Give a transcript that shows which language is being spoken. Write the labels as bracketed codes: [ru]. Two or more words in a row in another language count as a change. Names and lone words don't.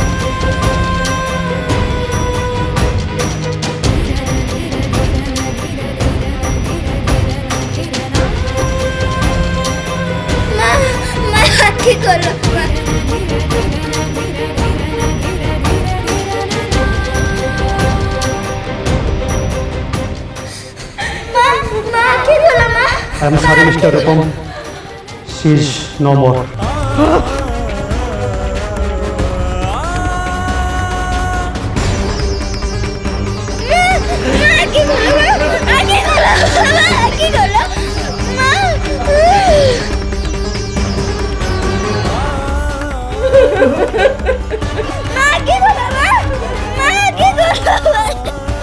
[hi] माँ, माँ आँखें खोलो माँ। माँ, माँ आँखें खोलो माँ। [en] I'm sorry, Mr. Rupam. She's no more. [hi] आँखें खोलो माँ, आँखें खोलो, माँ आँखें खोलो, माँ आँखें खोलो माँ, माँ आँखें खोलो माँ।